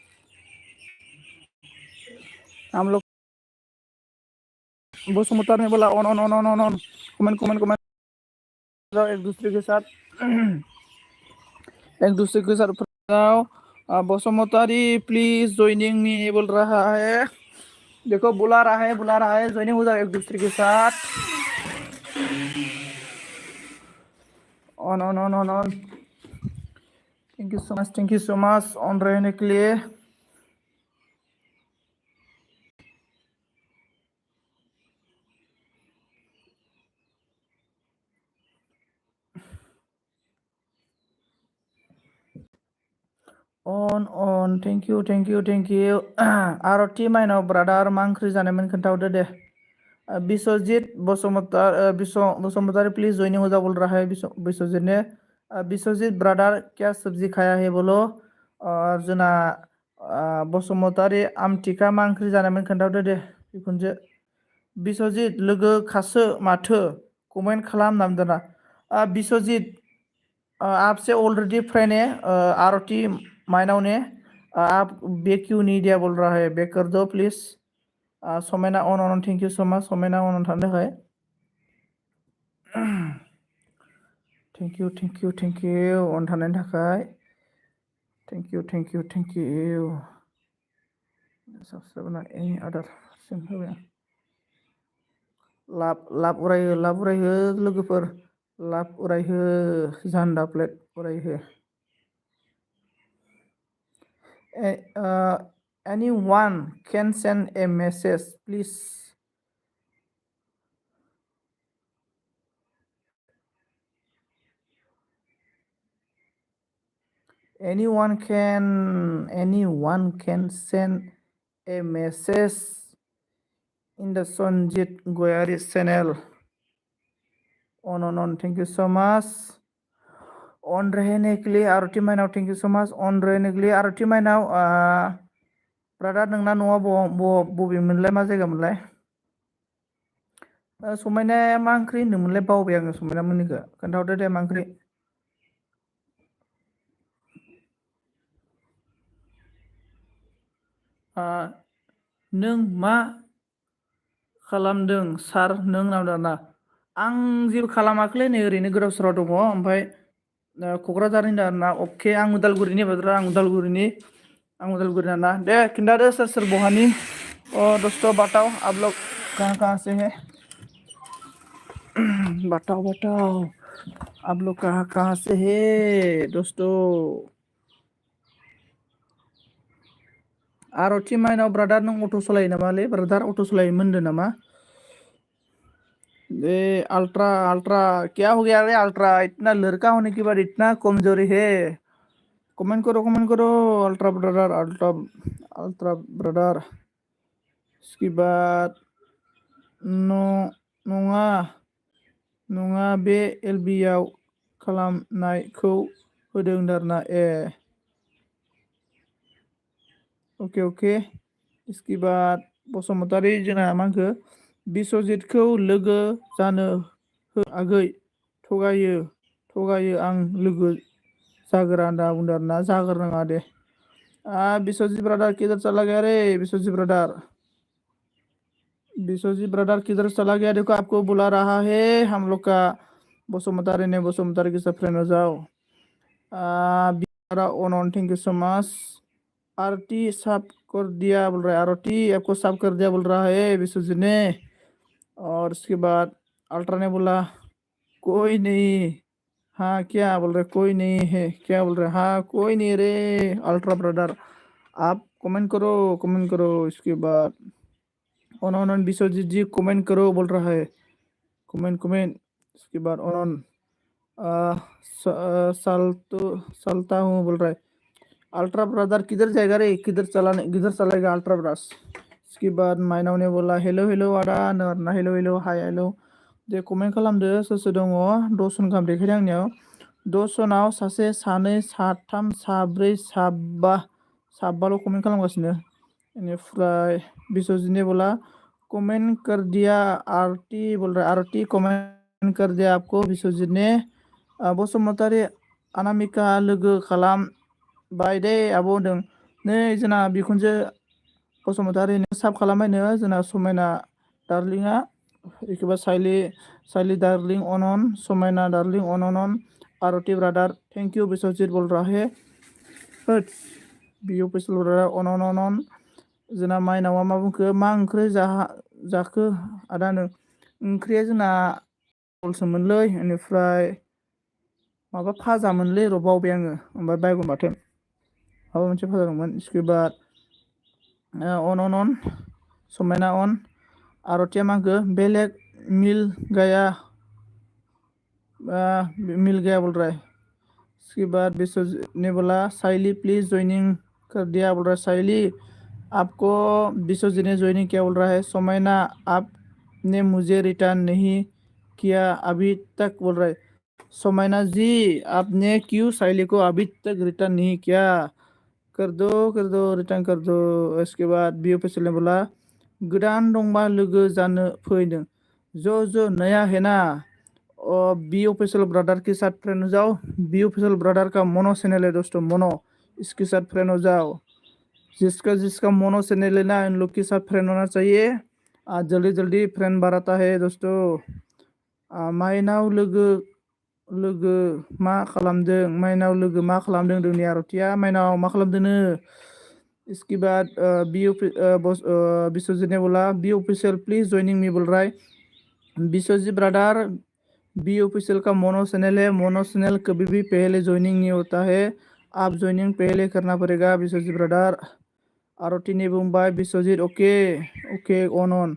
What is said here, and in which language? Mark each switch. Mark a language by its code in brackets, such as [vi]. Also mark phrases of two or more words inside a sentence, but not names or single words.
[hi] हम लोग बसुमतार ने बोला ऑन कमेंट जाओ एक दूसरे के साथ जाओ। बसुमतारी प्लीज [en] joining me [hi] बोल रहा है। देखो बुला रहा है ज्वाइनिंग हो जाओ एक दूसरे के साथ। [en] on thank you so much on [hi] रहने के लिए। [en] on thank you. [brx] आरती माइनाव ब्रादार मा ओंख्रि जानायमोन खोन्थाहरदो दे। [hi] विश्वजीत बसुमतारी प्लीज ज्वाइनिंग हो जा बोल रहा है विश्वजीत ने। विश्वजीत ब्रादार क्या सब्जी खाया है बोलो। [brx] और जोंना बसुमतारी आमथिखा मा ओंख्रि जानायमोन खोन्थाहरदो दे बिखुनजो। विश्वजीत लोगो खासो माथो कमेंट खालाम नामदोना। [hi] विश्वजीत आपसे ऑलरेडी फ्रेंड है आरती माइनाव ने। आप बैग क्यों नहीं दिया बोल रहा है, बैग कर दो प्लीज। [brx] सोमैना [en] on thank you so much [brx] सोमैना ऑन थानो थाखाय। [en] thank you [brx] ऑन थानायनि थाखाय। [en] thank you. subscribe on any other sin [brx] होबाय आं लाब उरायहो लोगोफोर लाब उरायहो जान्दा प्लेट उरायहो [en] anyone can send a message please anyone can send a message in the Sonjit Goyari channel on thank you so much on [hi] रहने के लिए [en] आरती माइनाव thank you so much on [hi] रहने के लिए [en] आरती माइनाव [brx] ब्रादार नोंना न'आ बबेमोनलाय मा जायगामोनलाय समायनाया मा ओंख्रि होनदोंमोनलाय बावबाय आङो समायना मोननिखौ खोन्थाहरदो दे मा ओंख्रि नों मा खालामदों सार नों नामदाना आं जेबो खालामाखैलै नै ओरैनो गोदाव सोराव दङ ओमफ्राय क'क्राझारनि दाना अके आं उदालगुरिनि बाद्रा आं उदालगुरिनि ना दे खिन्थादो सोर सोर बहानि [hi] दोस्तों बताओ आप लोग कहाँ से है बताओ आप लोग कहाँ से है दोस्तों आरती माइनाव [brx] ब्रादार नों अट' सालायो नामालै ब्रादार अट' सालायोमोन होनदों नामा [hi] अल्ट्रा क्या हो गया रे अल्ट्रा इतना लड़का होने के बाद इतना कमजोरी है कमेंट करो अल्ट्रा ब्रदर इसके बाद [brx] नङा बे एलबियाव खालामनायखौ होदों दारना ओके [hi] इसके बाद [brx] बसुमतारी जोंना मा होनखो बिस्वजितखौ लोगो जानो हो आगै थगायो आं लोगो जागोरा होनना बुंदों आरोना जागोरनाङा दे बिस्वजित [hi] ब्रदर किधर चला गया रे [brx] बिस्वजित [hi] ब्रदर किधर चला गया देखो आपको बुला रहा है हम लोग का बसुमतारी ने बसुमतारी के साथ फ्रेंड हो जाओ [en] on thank you so much [hi] आरती साफ कर दिया बोल रहा है आरती आपको साफ कर दिया बोल रहा है विश्वजीत ने और उसके बाद अल्ट्रा ने बोला कोई नहीं हाँ क्या बोल रहे कोई नहीं है क्या बोल रहे हाँ कोई नहीं रे अल्ट्रा ब्रदर आप कमेंट करो इसके बाद ऑन विश्वजीत जी कमेंट करो बोल रहा है कमेंट इसके बाद ऑन चलता हूँ बोल रहा है अल्ट्रा ब्रदर किधर जाएगा रे किधर चलाएगा अल्ट्रा ब्रदर्स इसके बाद माइनाव ने बोला हेलो आदा ना हेलो [brx] हाय हेलो दे कमेंट खालामदो सोर दङ 10 जन गाहाम देखायदों आंनियाव 10 जनाव सासे सानै साथाम साब्रै साबाल' कमेंट खालामगासिनो बेनिफ्राय बिश्वजीत [hi] ने बोला कमेंट कर दिया आरती बोल रहा आरती कमेंट कर दिया आपको बिश्वजीत ने [brx] बसुमतारी अनामिका लोगो खालाम बाय दे आब' होनदों नै जोंना बिखुनजो बसुमतारिनो साब खालामबायनो जोंना समायना डार्लिंआ एखौबा साइली डार्लिं अन समायना डार्लिं अन आरती ब्रादार [en] thank you [brx] बिश्वजीत [hi] बोल रहा है [brx] बियो पेसल ब्रादार अन जोंना माइनावा मा बुंखो मा ओंख्रि जाखो आदानो ओंख्रिया जोंना बलसोमोनलै बेनिफ्राय माबा फाजामोनलै र' बावबाय आङो ओमफ्राय बायगन बाथोन माबा मोनसे फाजा दंमोन [hi] इसके बाद [brx] अन समायना अन आरतिया मा होनखो बेलेग [hi] मिल गया बोल रहा है इसके बाद विश्वजीत ने बोला साइली प्लीज ज्वाइनिंग कर दिया बोल रहा है साइली आपको विश्वजीत ने ज्वाइनिंग किया बोल रहा है समायना आपने मुझे रिटर्न नहीं किया अभी तक बोल रहा है समायना जी आपने क्यों साइली को अभी तक रिटर्न नहीं किया कर दो रिटर्न कर दो इसके बाद बी ऑफिशियल ने बोला [brx] गोदान दंबा लोगो जानो फैदों [hi] जो नया है ना और बी ऑफिशियल ब्रदर के साथ फ्रेंड हो जाओ बी ऑफिशियल ब्रदर का [en] mono channel [hi] है दोस्तों मोनो इसके साथ फ्रेंड हो जाओ जिसका [en] mono channel [hi] है ना इन लोग के साथ फ्रेंड होना चाहिए जल्दी फ्रेंड बढ़ाता है दोस्तों [brx] माइनाव लोगो मा खालामदों माइनाव लोगो मा खालामदों दोंनि आरतिया माइनाव मा खालामदोंनो [hi] इसके बाद विश्वजीत ने बोला बी ऑफिशियल प्लीज [en] joining me [hi] बोल रहा है। विश्वजीत ब्रदर बी ऑफिशियल का [en] mono channel [hi] है, [en] mono channel [hi] कभी भी पहले ज्वाइनिंग नहीं होता है, आप ज्वाइनिंग पहले करना पड़ेगा विश्वजीत ब्रदर। आरती ने बुंबाई विश्वजीत [en] okay okay on.